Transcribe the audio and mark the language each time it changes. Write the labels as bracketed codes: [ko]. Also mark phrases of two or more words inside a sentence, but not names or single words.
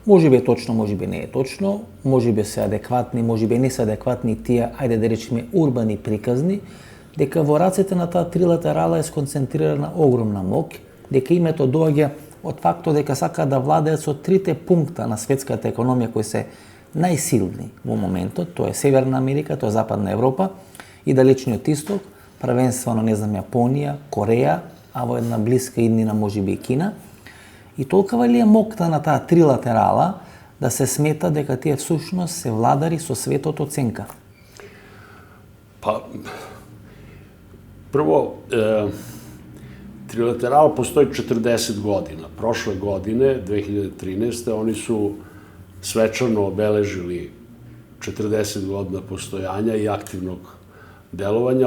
[mk] Може би е точно, може би не е точно, може би се адекватни, може би не се адекватни тие, ајде да речеме, урбани приказни, дека во рацете на таа трилатерала е сконцентрирана огромна мок, дека името доаѓа од фактот дека сакаат да владеат со трите пункта на светската економија кои се најсилни во моментот, тоа е Северна Америка, тоа е Западна Европа и Далечниот Исток, првенствено, не знам, Јапонија, Кореја, а во една блиска иднина можеби и Кина. И толкова ли е мокта на таа трилатерала да се смета дека тие всушност се владари со светот оценка? [sr] Pa, prvo, trilateral postoji 40 godina. Prošle godine, 2013. oni su svečano obeležili 40 godina postojanja i aktivnog delovanja.